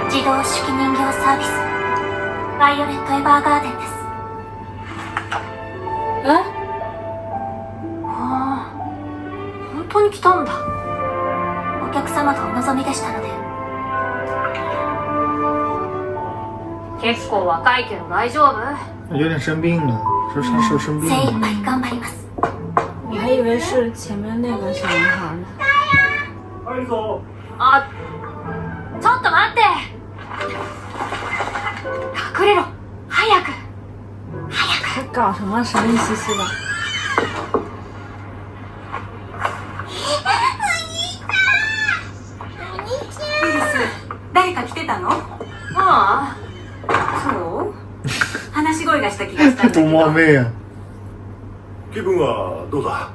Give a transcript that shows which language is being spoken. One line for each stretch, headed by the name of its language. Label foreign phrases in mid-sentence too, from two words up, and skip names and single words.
Japanese: 自動手記人形サービスバイオレット・エヴァーガーデンです。
Chinese: 哎，
Japanese: ああ、本当に来たんだ。お客様がお望みでしたので。結構若いけど大丈夫？
Chinese: 有点生病了，说他是不是生病了？
Japanese: 精一杯頑張ります。
Chinese: 我还以为是前面那个小男孩呢。
Japanese: 入るぞ。あ、ちょっと待って。隠れろ。早く。
Chinese: 他搞什么神秘兮兮的？
Japanese: ユリス、誰か来てたの？ああ、そう？話し声がした気がしたんだけ
Chinese: 多冒
Japanese: ど。
Chinese: 昧啊！
Japanese: 気分はどうだ？